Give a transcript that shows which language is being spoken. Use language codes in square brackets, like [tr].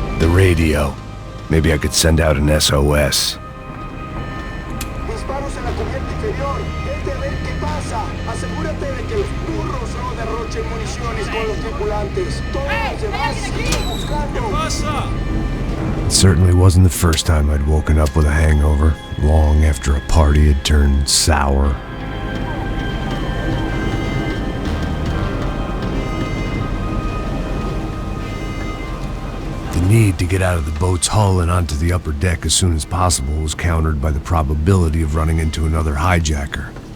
[en] Radio. Maybe I could send out an SOS. [es] Disparos en la cubierta inferior. Vete a ver qué pasa. Asegúrate de que los burros no derrochen municiones con los tripulantes. Todos los demás siguen buscando. ¿Qué pasa? [en] It certainly wasn't the first time I'd woken up with a hangover, long after a party had turned sour. The need to get out of the boat's hull and onto the upper deck as soon as possible was countered by the probability of running into another hijacker.